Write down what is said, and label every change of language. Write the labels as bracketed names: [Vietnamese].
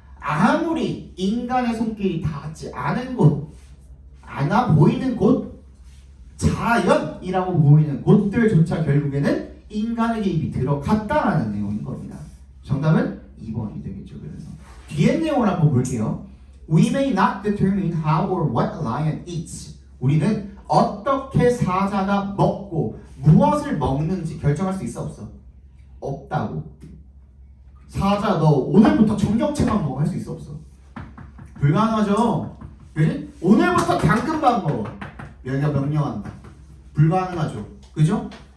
[Korean] 아무리 인간의 손길이 닿지 않은 곳, 않아 보이는 곳, 자연이라고 보이는 곳들조차 결국에는 인간의 개입이 들어갔다라는 내용인 겁니다. 정답은 2번이 되겠죠. 그래서 뒤에 내용을 한번 볼게요. [English] We may not determine how or what a lion eats. [Korean] 우리는 어떻게 사자가 먹고 무엇을 먹는지 결정할 수 있어 없어? 없다고. 사자 너 오늘부터 청경채만 먹어 할 수 있어 없어? 불가능하죠. 그지? 오늘부터 당근밥 먹어. 여기가 명령한다. 불가능하죠. 그죠?